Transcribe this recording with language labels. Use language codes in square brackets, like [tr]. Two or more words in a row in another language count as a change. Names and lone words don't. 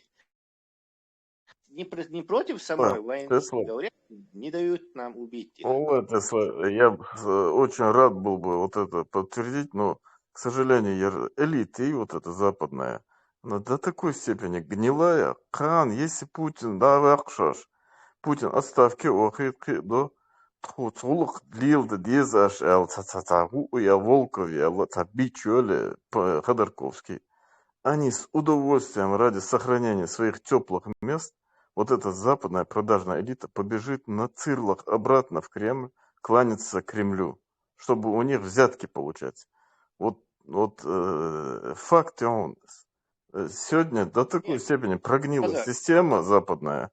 [ru] Не против самой войны Тесла. говорят, не дают нам убить их. Тесла, я очень рад был бы вот это подтвердить, но, к сожалению, элита и вот эта западная, она до такой степени гнилая. [ce] Кан, если Путин, да, вахшаш, Путин отставки охит до тхуцулух длилды дезаш эл цацатагу я Волкове, эл цабичуэле Ходорковский. [ru] Они с удовольствием ради сохранения своих теплых мест, вот эта западная продажная элита побежит на цирлах обратно в Кремль, кланяться Кремлю, чтобы у них взятки получать. Вот факт он сегодня до такой степени прогнила система западная.